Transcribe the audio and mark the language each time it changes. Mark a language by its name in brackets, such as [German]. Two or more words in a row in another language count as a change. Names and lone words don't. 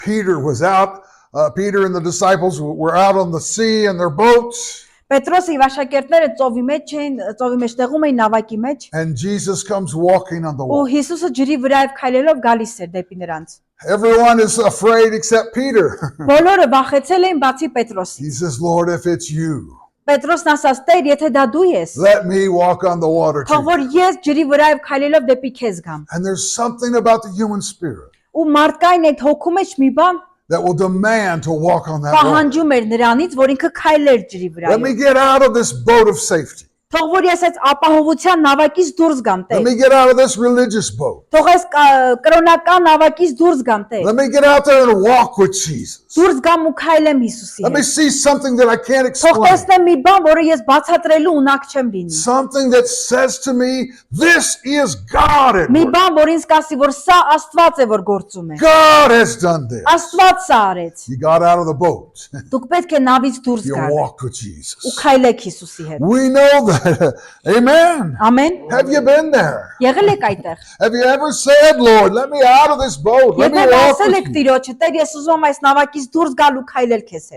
[English] Peter was out. Peter and the disciples were out on the sea in their boats. [Armenian] Պետրոսը եւ աշակերտները ծովի մեջ էին, ծովի մեջ տեղում էին նավակի մեջ։ [English] And Jesus comes walking on the [Armenian] Ու [English] water. [Armenian] Հիսուսը ջրի վրայով քայլելով գալիս էր դեպի նրանց։ [English] Everyone is afraid except Peter. [Armenian] Բոլորը վախեցել էին բացի Պետրոսից։ [English] He says, Lord, if it's you, [Armenian] Պետրոսն ասաց. Տեր, եթե դա դու ես, [English] let me walk on the water [Armenian] թող [English] too. [Armenian] որ ես ջրի վրայով քայլելով դեպի քեզ գամ։ [English] And there's something about the human spirit [Armenian] Ու մարդկային այդ հոգու մեջ մի բան [English] that will demand to walk on that water. [Armenian] պահանջում էր նրանից, որ ինքը քայլեր ջրի [English] Let me [Armenian] վրայով։ [English] get out of this boat of safety. [Armenian] Թող որ ես այս ապահովության նավակից դուրս գամ, [English] Let [Armenian] Տեր։ [English] me get out of this religious boat. [Armenian] Թող այս կրոնական նավակից դուրս գամ, Տեր։ [English] Let me get out there and walk with Jesus. [Armenian] Դուրս գամ ու քայլեմ Հիսուսի [English] Let me [Armenian] հետ։ [English] see something that I can't [Armenian] Թող [English] explain. [Armenian] տեսնեմ մի բան, որը ես բացատրելու ունակ չեմ լինի։ [English] Something that says to me, this is God at [Armenian] Մի [English] work. [Armenian] բան, որ ինձ կասի, որ սա Աստված է, որ գործում է։ [English] God has done this. [Armenian] Աստված սա արեց։ [English] You got out of the boat. [Armenian] Դուք պետք է նավից դուրս [English] You [Armenian] գաք [English] walked with [Armenian] ու [English] Jesus. [Armenian] քայլեք Հիսուսի հետ։ [English] We know that. Amen. [Armenian] Ամեն։ [English] Have you been there? [Armenian] Եղել եք այդտեղ։ [English] Have you ever said, Lord, let me out of this boat. Let me [Armenian] Եթե [English] walk [Armenian] ասել [English] with [Armenian] եք [English] you. [Armenian] Տիրոջը, Տեր, ես ուզում եմ այս նավակից դուրս գալ ու քայլել քեզ հետ։